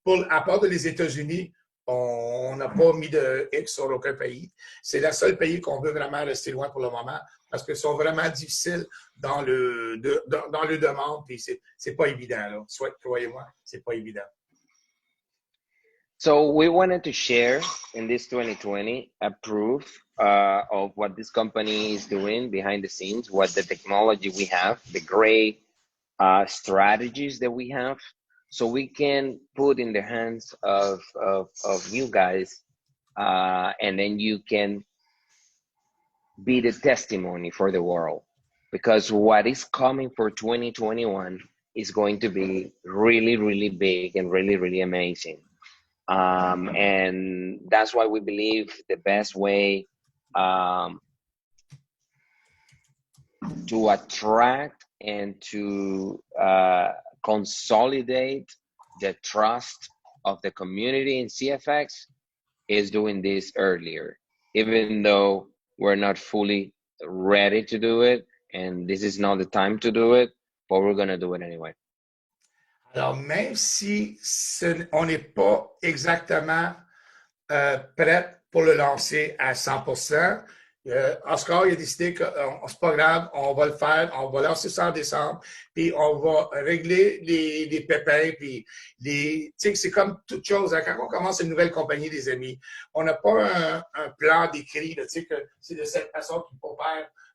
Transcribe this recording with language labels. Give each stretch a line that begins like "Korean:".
French: À part de les États-Unis, on n'a pas mis de X sur aucun pays. C'est le seul pays qu'on veut vraiment rester loin pour le moment parce qu'ils sont vraiment difficiles dans le demande, puis c'est pas évident, là. Croyez-moi, c'est pas évident.
English: So we wanted to share in this 2020 a proof of what this company is doing behind the scenes, what the technology we have, the great strategies that we have, so we can put in the hands of you guys, and then you can be the testimony for the world, because what is coming for 2021 is going to be really, really big and really, really amazing. And that's why we believe the best way to attract and to consolidate the trust of the community in CFX is doing this earlier, even though we're not fully ready to do it, and this is not the time to do it, but we're going to do it anyway.
French: Alors, même si on n'est pas exactement prêt pour le lancer à 100%, Oscar a décidé que c'est pas grave, on va le faire, on va lancer ça en décembre, puis on va régler les pépins, puis tu sais, c'est comme toute chose, hein, quand on commence une nouvelle compagnie, des amis, on n'a pas un plan décrit, tu sais, que c'est de cette façon qu'il faut faire.